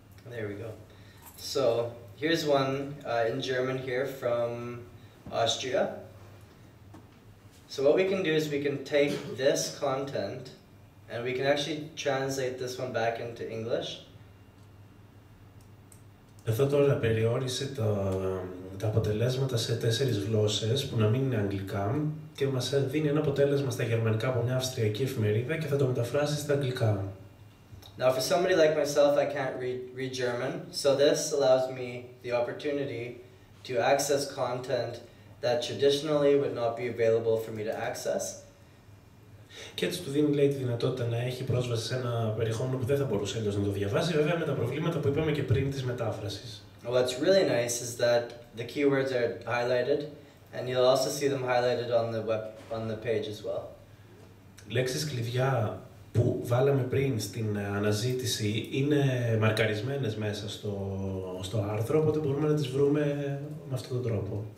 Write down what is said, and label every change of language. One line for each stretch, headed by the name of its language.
English: There we go. So here's one in German here from Austria. So what we can do is we can take this content and we can actually translate this one back into English.
Greek: Εδώ τώρα περιόρισε τα αποτελέσματα σε 4 γλώσσες που να μην είναι αγγλικά και μας δίνει ένα αποτέλεσμα στα γερμανικά από μια αυστριακή εφημερίδα και θα το μεταφράσει στα αγγλικά.
English: Now for somebody like myself, I can't read German, so this allows me the opportunity to access content that traditionally would not be available for me to access.
Greek: Και έτσι του δίνει, λέει, τη δυνατότητα να έχει πρόσβαση σε ένα περιεχόμενο που δεν θα μπορούσε αλλιώς να το διαβάσει, βέβαια με τα προβλήματα που είπαμε και πριν της μετάφρασης.
English: Well, what's really nice is that the keywords are highlighted, and you'll also see them highlighted on the page as well.
Greek: Λέξεις κλειδιά που βάλαμε πριν στην αναζήτηση είναι μαρκαρισμένες μέσα στο άρθρο, οπότε μπορούμε να τις βρούμε με αυτόν τον τρόπο.